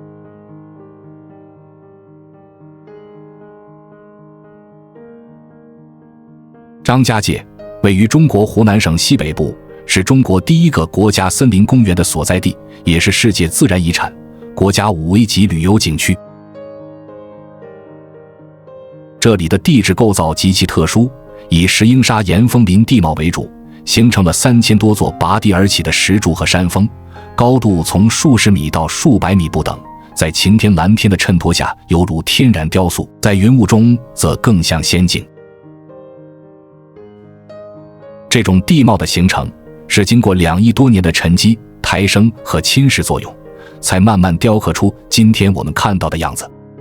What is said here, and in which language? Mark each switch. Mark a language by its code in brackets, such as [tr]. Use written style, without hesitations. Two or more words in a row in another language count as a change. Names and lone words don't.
[zh] 張家界位於中國湖南省西北部，是中国第一個國家森林公園的所在地，也是世界自然遺產、國家5A級旅遊景區。這裡的地質構造極其特殊，以石英砂岩峰林地貌為主，形成了3000多座拔地而起的石柱和山峰，高度從數十米到數百米不等，在晴天藍天的襯托下猶如天然雕塑，在雲霧中則更像仙境。這種地貌的形成是經過2億多年的沉積、抬升和侵蚀作用，才慢慢雕刻出今天我們看到的樣子。